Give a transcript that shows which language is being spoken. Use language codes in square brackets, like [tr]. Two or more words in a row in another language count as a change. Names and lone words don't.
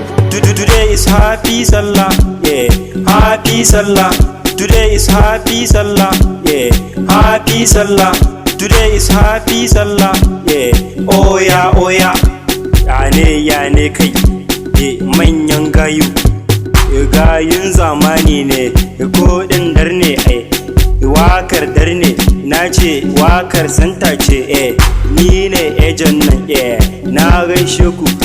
[en] To-, to-, today is happy Salah, yeah. Happy Sallah, today is Happy Sallah, yeah. Happy Sallah, today is Happy Sallah, yeah. Oya, oya, [ha] ya ne, ya ne kai, eh, manyan gayu. Eh, gayun zamani ne, eh, ko ɗin dar ne, ai. Wakar dar ne, na ce wakar santa ce, eh. Ni ne ejen nan, eh. na gaishe ku.